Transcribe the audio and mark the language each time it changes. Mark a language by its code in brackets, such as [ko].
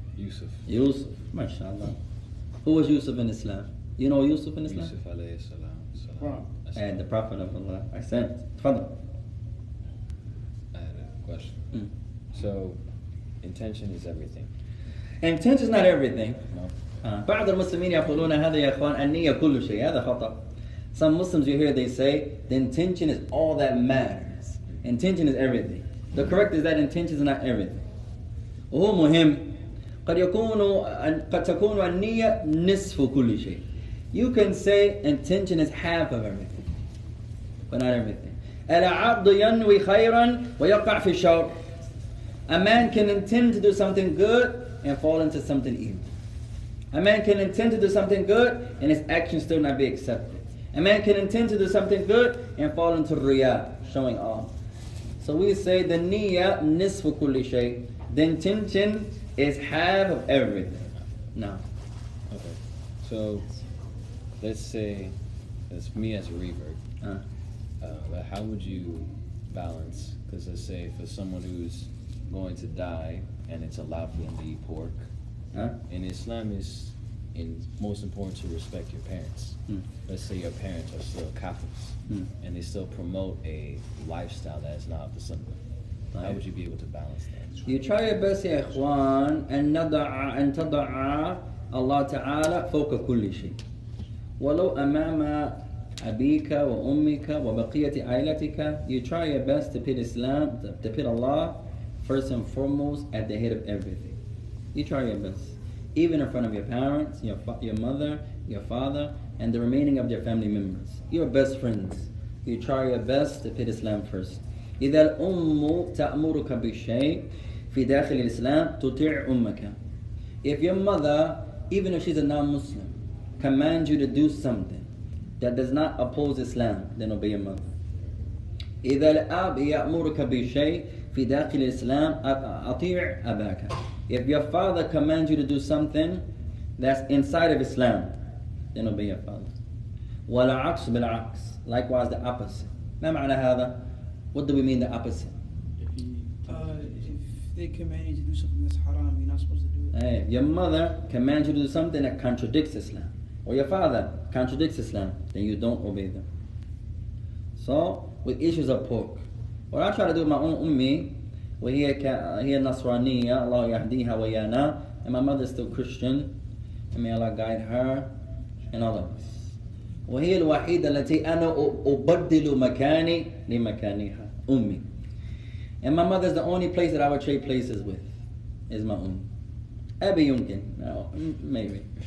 [en] Yusuf, mashallah. Who was Yusuf in Islam? You know Yusuf in Islam? [ar] Yusuf alayhi salam. [en] And the Prophet of Allah. I said, Fadl. I had a question. So, intention is everything. Intention is not everything. No. [ar] بعض المسلمين يقولون هذا يا إخوان النية كل شيء. هذا خطأ. [en] Some Muslims you hear they say the intention is all that matters. Intention is everything. The correct is that intention is not everything. [ar] وهو مهم. قد تكون النية نصف كل شيء. [en] You can say intention is half of everything, but not everything. [ar] العبد ينوي خيرا ويقع في الشر. [en] A man can intend to do something good and fall into something evil. A man can intend to do something good and his action still not be accepted. A man can intend to do something good and fall into riyah, showing off. So we say the [ar] niyyah nisfu kulli shay. [en] The intention is half of everything. No. Okay. So, let's say it's me as a revert. But how would you balance? Because let's say for someone who's going to die and it's allowed for them to eat pork. In Islam, is most important to respect your parents. Let's say your parents are still Kafirs and they still promote a lifestyle that is not of the Sunnah. How would you be able to balance that? You try your best [ar] يا إخوان أن تضع الله تعالى فوق كل شيء ولو أمام أبيك وأمك وبقية عائلتك. [en] You try your best to put Islam, to put Allah first and foremost at the head of everything. You try your best, even in front of your parents, your mother, your father, and the remaining of your family members, your best friends. You try your best to put Islam first. [ar] إذا الأم تأمرك بالشيء في داخل الإسلام تطيع أمك. [en] If your mother, even if she's a non-Muslim, commands you to do something that does not oppose Islam, then obey your mother. [ar] إذا الأب يأمرك بشيء في داخل الإسلام أطيع أباك. [en] If your father commands you to do something that's inside of Islam, then obey your father. [ar] والعكس بالعكس. [en] Likewise the opposite. [ar] ما معنى هذا? [en] What do we mean the opposite? If they command you to do something that's haram, you're not supposed to do it. Hey, your mother commands you to do something that contradicts Islam, or your father contradicts Islam, then you don't obey them. So, with issues of pork, what I try to do with my own ummi, [ar] وهي نصرانية, [en] Allah [ar] يهديها ويانا, [en] and my mother is still Christian, and may Allah guide her and all of us. [ar] وهي الوحيدة التي أنا أبدل مكاني لمكانها أمي. [en] And my mother is the only place that I would trade places with, is my [ar] أبي يمكن, [en] no, maybe.